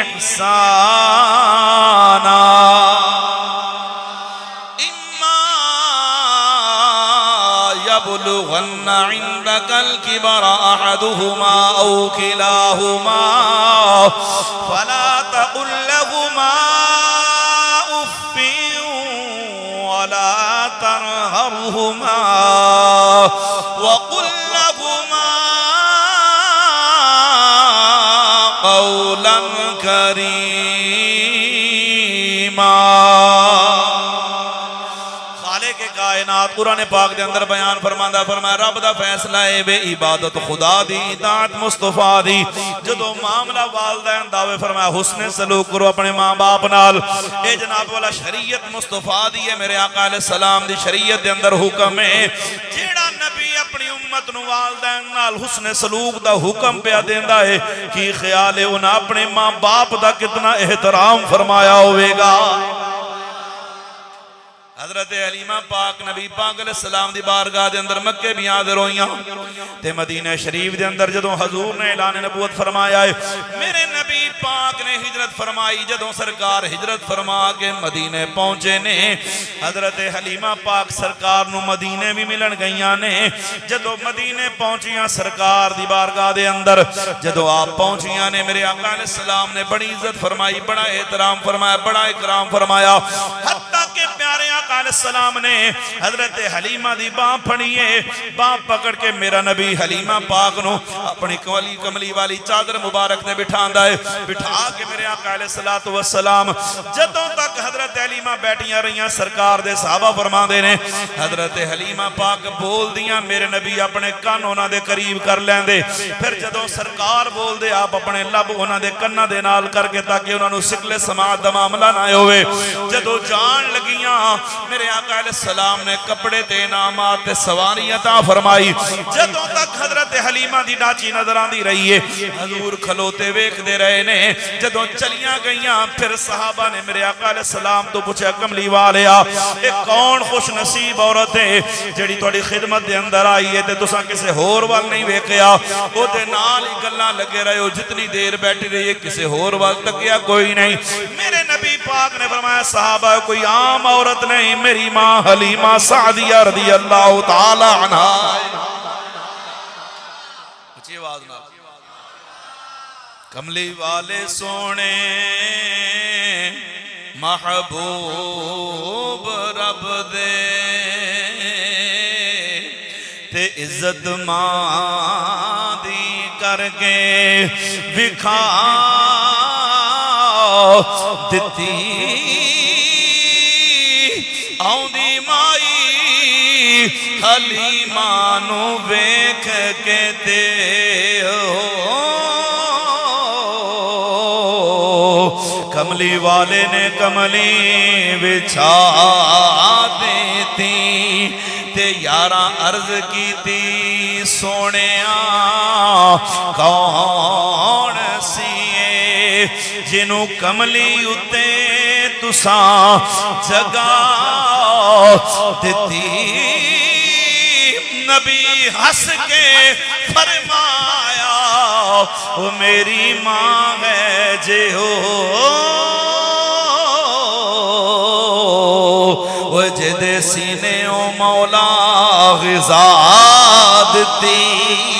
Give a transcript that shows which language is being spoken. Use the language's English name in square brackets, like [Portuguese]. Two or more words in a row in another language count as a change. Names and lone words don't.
[Arabic] إِحْسَانًا يبلغن عندك الكبر أحدهما أو كلاهما فلا تقل لهما أف ولا تنهرهما وقل لهما قولا كريما. [Punjabi] کائنات قرآن پاک دے اندر بیان فرماندا فرمایا رب دا فیصلہ ہے بے عبادت خدا دی اطاعت مصطفیٰ دی. جدو معاملہ والدین دعوے فرمایا حسن سلوک کرو اپنے ماں باپ نال. اے جناب والا شریعت مصطفیٰ دی ہے, میرے آقا [Arabic] علیہ السلام [Punjabi] دی شریعت دے اندر حکم ہے. جیڑا نبی اپنی امت نو والدین نال حسن سلوک دا حکم پہ دیندا ہے, کی خیال ہے انہاں اپنے ماں باپ دا کتنا احترام فرمایا ہوئے گا. حضرت حلیمہ پاک نبی پاک [Arabic] علیہ السلام [Punjabi] دی بارگاہ دے اندر مکے بھی حاضر ہوئیاں تے مدینہ شریف دے اندر جدوں حضور نے اعلان نبوت فرمایا ہے, میرے نبی پاک نے ہجرت فرمائی. جدوں سرکار ہجرت فرما کے مدینے پہنچے نے, حضرت حلیمہ پاک سرکار نو مدینے بھی ملن گئیاں نے. جدوں مدینے پہنچیاں سرکار دی بارگاہ دے اندر جدوں آپ پہنچیاں نے, میرے آقا [Arabic] علیہ السلام [Punjabi] نے بڑی عزت فرمائی, بڑا احترام فرمایا, بڑا اکرام فرمایا. حتیٰ کہ پیارے آقا [Arabic] علیہ السلام [Punjabi] نے حضرت حلیمہ دی باں پھڑیے, باں پکڑ کے میرا نبی حلیمہ پاک نو اپنی کملی والی چادر مبارک نے بٹھاندا ہے. بٹھا کے میرے آقا [Arabic] علیہ السلام [Punjabi] جدوں تک حضرت حلیمہ بیٹھیاں رہیاں سرکار دے صحابہ فرماندے نے حضرت حلیمہ پاک بول دیاں میرے نبی اپنے کان انہاں دے قریب کر لیندے. پھر جدوں سرکار بول دے آپ اپنے لب انہاں دے کناں دے نال کر کے تاکہ انہاں نو سکلے سماعت دا معاملہ نہ ہوئے. جدوں جان لگیاں میرے آقا [Arabic] علیہ السلام [Punjabi] نے کپڑے تے انعامات تے سواری عطا فرمائی. جدوں تک حضرت حلیمہ دی ڈاچی نظر آندی رہی ہے حضور کھلوتے ویکھ دے رہے نے. جدوں چلیاں گئیاں پھر صحابہ نے میرے آقا [Arabic] علیہ السلام [Punjabi] تو پوچھا کملی والیا اے کون خوش نصیب عورت ہے جڑی تہاڈی خدمت دے اندر آئی ہے تے تساں کسے ہور وال نہیں ویکھیا, او دے نال ہی گلاں لگے رہے ہو, جتنی دیر بیٹھی رہی ہے کسے ہور وال تکیا کوئی نہیں. میرے نبی پاک نے فرمایا صحابہ کوئی عام غلام عورت نہیں، میری ماں حلیمہ سعدیہ [Arabic] رضی اللہ تعالی عنہ. [Punjabi] اچھی آواز نہ کملی والے سونے محبوب رب دے تے عزت ماں دی کر کے وکھا دتی آؤندی مائی حلیمہ نو ویکھ کے تے کملی والے نے کملی بچھا دیتی تے یاراں عرض کی تی سونیاں کون سیے جنوں کملی اتے تساں جگہ دیتی. نبی ہنس کے فرمایا وہ میری ماں ہے جے ہو وہ جدے سینے او مولا غذا دیتی.